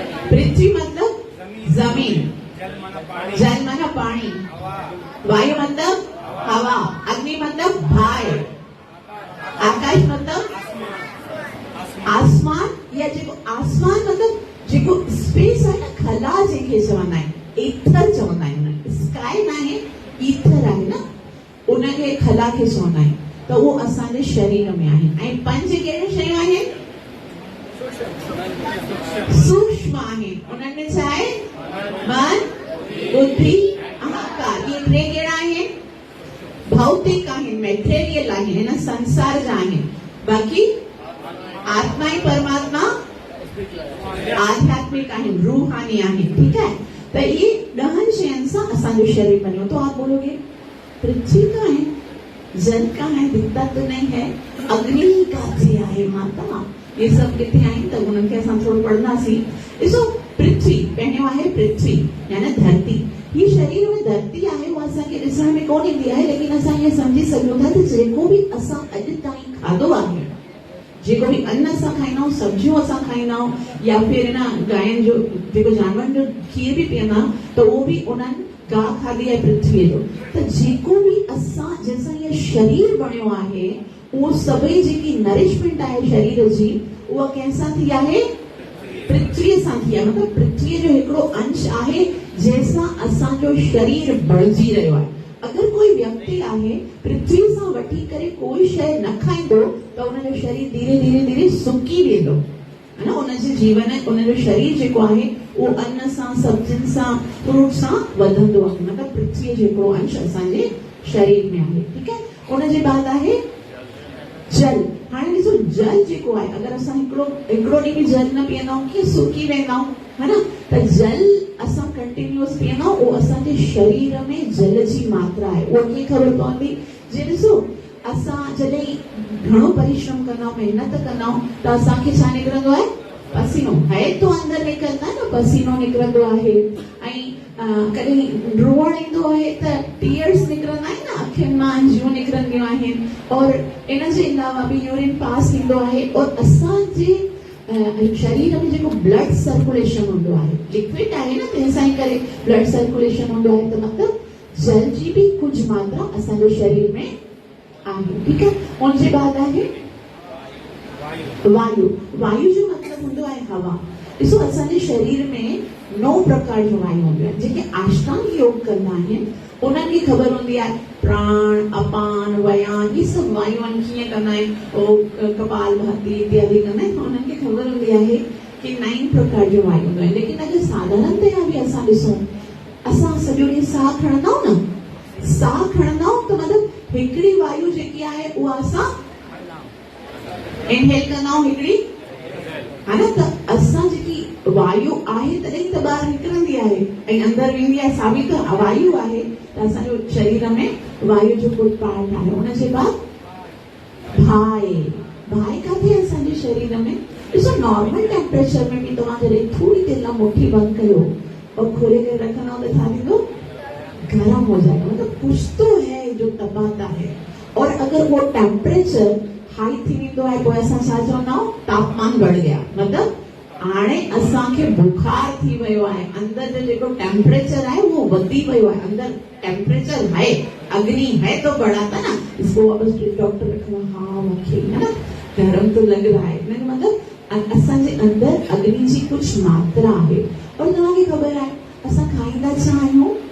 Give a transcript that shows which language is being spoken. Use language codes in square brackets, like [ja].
[sd] पृथ्वी मतलब जमीन, जल माना पानी, वायु मतलब हवा, अग्नि मतलब भाई, आकाश मतलब आसमान। या जेको आसमान मतलब जेको स्पेस आहे न, खला जंहिंखे चवंदा आहिनि, ईथर चवंदा आहिनि। स्काई न आहे, ईथर आहे न, उनखे खला खे चवंदा आहिनि। त उहो असांजे शरीर में आहिनि। ऐं 5 कहिड़े शयूं आहिनि? सूक्ष्म आहिनि। उन्हनि में छा आहे? मन, बुद्धि, अहंकार। ये 3 कहिड़ा आहिनि? भौतिक आहिनि, मेटेरियल आहिनि, हिन संसार जा आहिनि। बाक़ी आत्मा ऐं परमात्मा आध्यात्मिक आहिनि, रूहानी आहिनि। ठीक है। त ये 10 शयुनि सां असांजो शरीर बनियो। [hi] तो आप बोलोगे पृथ्वी का है, जल का है, दिखता तो नहीं है। [sd] अग्नि काथे आहे माता, ये सब किथे आहिनि? त उन्हनि खे असां थोरो पढ़ंदासीं। ॾिसो, पृथ्वी पहिरियों आहे, पृथ्वी यानी धरती। ही शरीर में धरती आहे, उहा असांखे ॾिसण में कोन ईंदी आहे, लेकिन असां ईअं सम्झी सघूं था त जेको बि असां अॼु ताईं खाधो आहे, जेको बि अन्न असां खाईंदा आहियूं, सब्जियूं असां खाईंदा आहियूं, या फिर न गांयुनि जो जेको जानवरनि जो खीर बि पीअंदा आहियूं, त उहो बि उन्हनि गाह खाधी आहे पृथ्वीअ जो। त जेको बि असां जंहिंसां इहो शरीर बणियो आहे, उहो सभई जेकी नरिशमेंट आहे शरीर जी, उहा कंहिंसां थी आहे? पृथ्वीअ सां थी आहे। मतिलबु पृथ्वीअ जो हिकिड़ो अंश आहे जंहिंसां असांजो शरीर बणिजी रहियो आहे। अगर कोई व्यक्ति आहे पृथ्वी सां वठी करे कोई शइ न खाईंदो, त उनजो शरीर धीरे धीरे धीरे सुकी वेंदो, है न। उनजे जीवन, उनजो शरीर जेको आहे उहो अन्न सां, सब्जियुनि सां, फ्रूट सां वधंदो आहे। मतिलबु पृथ्वीअ जो हिकिड़ो अंश असांजे शरीर में आहे। ठीक है। उनजे बाद आहे जल। हाणे ॾिसो, जल जेको आहे, अगरि असां हिकिड़ो ॾींहुं बि जल न पीअंदा आहियूं, कीअं सुकी वेंदा आहियूं, है न। त जल असां कंटिन्यूअस पीअंदा आहियूं, उहो असांजे शरीर में जल जी मात्रा आहे। उहा कीअं ख़बर पवंदी? जे ॾिसो, असां जॾहिं घणो परिश्रम कंदा आहियूं, महिनत कंदा आहियूं, त असांखे छा निकिरंदो आहे? पसीनो। है तो अंदरि निकिरंदा न, पसीनो निकिरंदो आहे। ऐं कॾहिं रोअण ईंदो आहे त टीयर्स निकिरंदा आहिनि न, अखियुनि मां अंजियूं निकिरंदियूं आहिनि। और इन जे अलावा बि यूरिन पास थींदो आहे। और असांजे शरीर में जेको ब्लड सर्कुलेशन हूंदो आहे, लिक्विड आहे न, तंहिंसां ई करे ब्लड सर्कुलेशन हूंदो आहे। त मतिलबु जल जी बि कुझु मात्रा असांजे शरीर में आहे। ठीक है। उनजे बाद आहे वायु। वायु जो मतलब हूंदो आहे हवा। ॾिसो, असांजे शरीर में 9 प्रकार जो वायु हूंदियूं आहिनि। जेके अष्टांग योग कंदा आहिनि, उन्हनि खे ख़बर हूंदी आहे प्राण, अपान, व्यान, ये सभु वायुनि कीअं कंदा आहिनि। कपाल भाती इत्यादि कंदा आहिनि। उन्हनि खे ख़बर हूंदी आहे कि 9 प्रकार जो वायु हूंदो आहे। लेकिन अगरि साधारणतया बि असां ॾिसूं, असां सॼो ॾींहुं साह खणंदा आहियूं न, साह खणंदा आहियूं त मतिलबु हिकिड़ी वायु जेकी आहे उहा असां इनहेल कंदा आहियूं, हिकिड़ी, है न। त असां जेकी वायु आहे तॾहिं त ॿाहिरि निकिरंदी आहे ऐं अंदरि वेंदी आहे, सा बि त वायु आहे। त असांजो शरीर में वायु जो कुझु पार्ट आहे। उनजे बाद भाई। भाई काथे आहे असांजे शरीर में? ॾिसो, नॉर्मल टेम्परेचर में बि तव्हां जॾहिं थोड़ी देर लाइ मुट्ठी बंदि कयो और खोले करे रखंदा त छा थींदो? [hi] गर्म हो जाएगा। मतलब कुछ तो है जो तपाता है। [sd] और अगर वो टेम्परेचर हाई थी वेंदो आहे, पोइ असां छा चवंदा आहियूं? [hi] तापमान बढ़ गया। [sd] मतिलबु हाणे असांखे बुखार थी वियो आहे। अंदरि जो जेको टेम्परेचर आहे उहो वधी वियो आहे। [hi] अंदरि टेम्परेचर है, अग्नि है तो बढ़ाता ना। इसको वापस डॉक्टर रखना, हाँ मूंखे, है ना, गरम तो लग रहा है। [sd] मतलब असांजे अंदरि अग्नि जी कुझु मात्रा आहे। और तव्हांखे ख़बर आहे असां खाईंदा छा आहियूं?